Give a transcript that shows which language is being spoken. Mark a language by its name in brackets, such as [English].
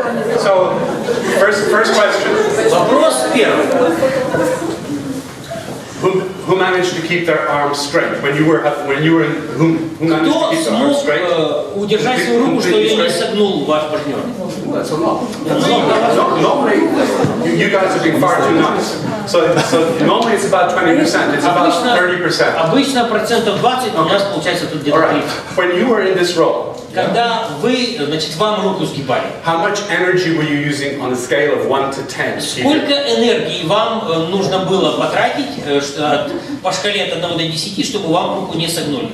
[English] First question. [Russian] Вопрос первый. [English] Who managed to keep their arms straight when you were who managed to [Russian] Кто [English] keep their arms [Russian] смог [English] straight? [Russian] удержать свою руку, что ее не согнул ваш партнер? [English] That's a lot. Normally, you guys are being far too nice. So normally it's about 20%. It's about 30%. [Russian] Обычно процентов 20, у нас получается тут где-то 30. [English] When you were in this role, [Russian] Когда вы, значит, вам руку сгибали, [English] how much energy were you using on a scale of 1 to 10? [Russian] сколько энергии вам нужно было потратить по шкале от 1 до 10, чтобы вам руку не согнули?